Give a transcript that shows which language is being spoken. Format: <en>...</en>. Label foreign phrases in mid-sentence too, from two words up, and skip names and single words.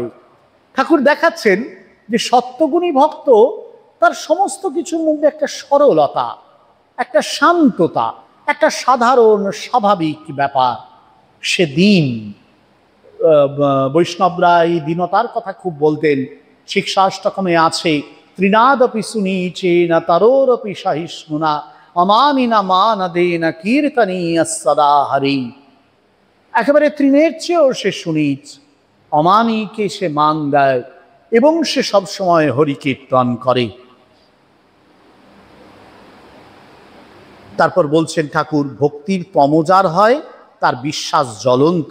<bn>ঠাকুর দেখাচ্ছেন যে সত্যগুণী ভক্ত তার সমস্ত কিছুর মধ্যে একটা সরলতা, একটা শান্ততা, একটা সাধারণ স্বাভাবিক ব্যাপার। সে দিন, বৈষ্ণবরা এই দীনতার কথা খুব বলতেন। শিক্ষাষ্টকমে আছে,</bn> <sa>ত্রিনাদপি সুনীচে না তারোরপি সহিষ্ণুনা অমানিনা মানদেনা কীর্তনীয় সদা হরি।</sa> <bn>একেবারে তৃণের চেয়েও সে সুনীচ, অমানিকে সে মান দেয় এবং সে সবসময় হরি কীর্তন করে। তারপর বলছেন ঠাকুর, ভক্তির তমজার হয় তার বিশ্বাস জ্বলন্ত।</bn>